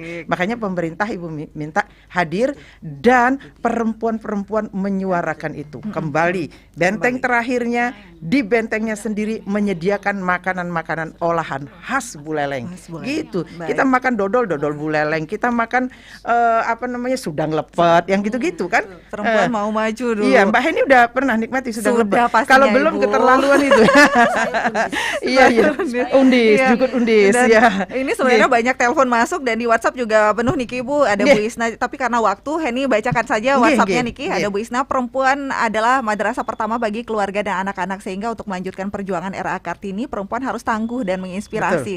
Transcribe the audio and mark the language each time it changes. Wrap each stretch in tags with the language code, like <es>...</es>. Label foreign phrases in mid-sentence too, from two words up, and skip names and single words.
<id>Makanya pemerintah Ibu minta hadir dan perempuan-perempuan menyuarakan itu. Kembali benteng terakhirnya, di bentengnya sendiri menyediakan makanan-makanan olahan khas Buleleng. Gitu. Kita makan dodol Buleleng, kita makan sudang lepet yang gitu-gitu kan. Perempuan mau maju dulu. Iya, Mbak Heni udah pernah nikmati sudang lepet. Kalau belum Ibu. Keterlaluan itu. Iya, undis, dukun undis. Dan Ya. ini sebenarnya banyak telepon masuk dan di WhatsApp juga penuh Niki Ibu. Ada Bu Isna, tapi karena waktu Heni bacakan saja WhatsAppnya Niki. Ada Bu Isna, perempuan adalah madrasah pertama bagi keluarga dan anak-anak, sehingga untuk melanjutkan perjuangan RA Kartini perempuan harus tangguh dan menginspirasi.</id>